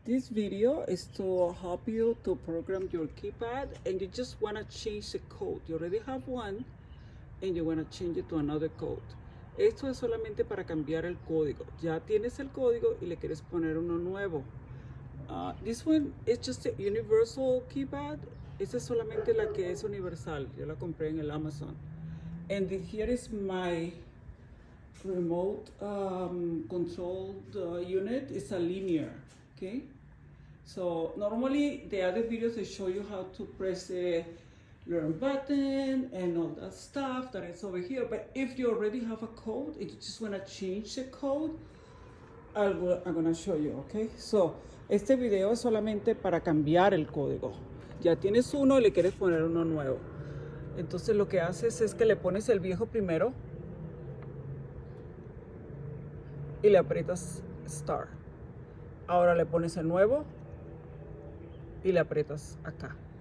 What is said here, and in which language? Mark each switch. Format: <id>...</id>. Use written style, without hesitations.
<en>This video is to help you to program your keypad, and you just want to change the code. You already have one and you want to change it to another code.</en> <es>Esto es solamente para cambiar el código. Ya tienes el código y le quieres poner uno nuevo.</es> <en>This one is just a universal keypad.</en> <es>Esta es solamente la que es universal. Yo la compré en el Amazon.</es> <en>And here is my remote controlled unit. It's a linear, okay? So normally the other videos they show you how to press the learn button and all that stuff that is over here. But if you already have a code and you just want to change the code, I'm gonna show you, okay?</en> <es>So este video es solamente para cambiar el código. Ya tienes uno y le quieres poner uno nuevo. Entonces lo que haces es que le pones el viejo primero y le aprietas Start. Ahora le pones el nuevo y le aprietas acá.</es>